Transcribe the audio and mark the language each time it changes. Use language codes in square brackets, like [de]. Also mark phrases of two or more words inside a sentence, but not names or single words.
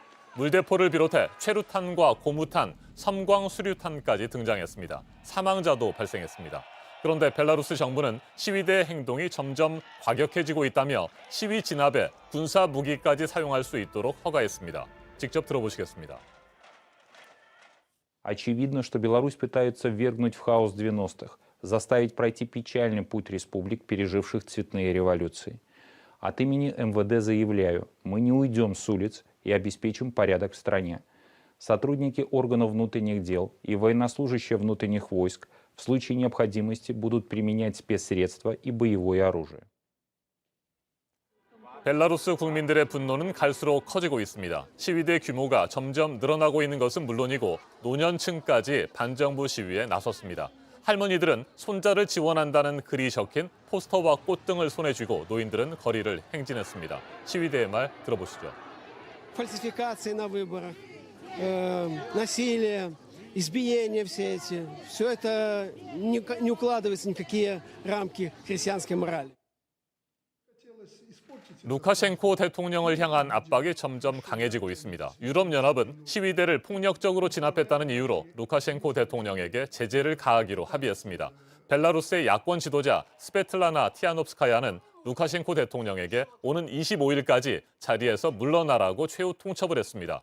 [ko] 물대포를 비롯해 최루탄과 고무탄, 섬광 수류탄까지 등장했습니다. 사망자도 발생했습니다. 그런데 벨라루스 정부는 시위대의 행동이 점점 과격해지고 있다며 시위 진압에 군사 무기까지 사용할 수 있도록 허가했습니다. 직접 들어보시겠습니다. [ru] Очевидно, что Беларусь пытается ввергнуть в хаос 90-х, заставить пройти печальный путь республик, переживших цветные революции. От имени МВД заявляю, мы не уйдем с улиц и обеспечим порядок в стране. Сотрудники органов внутренних дел и военнослужащие внутренних войск в случае необходимости будут применять спецсредства и боевое оружие. [ko] 벨라루스 국민들의 분노는 갈수록 커지고 있습니다. 시위대 규모가 점점 늘어나고 있는 것은 물론이고 노년층까지 반정부 시위에 나섰습니다. 할머니들은 손자를 지원한다는 글이 적힌 포스터와 꽃 등을 손에 쥐고 노인들은 거리를 행진했습니다. 시위대의 말 들어보시죠. [ru] Фальсификации на выборах, насилие, избиения все эти. Все это не укладывается в никакие рамки христианской морали. [ko] 루카셴코 대통령을 향한 압박이 점점 강해지고 있습니다. 유럽연합은 시위대를 폭력적으로 진압했다는 이유로 루카셴코 대통령에게 제재를 가하기로 합의했습니다. 벨라루스의 야권 지도자 스베틀라나 티아노프스카야는 루카셴코 대통령에게 오는 25일까지 자리에서 물러나라고 최후 통첩을 했습니다.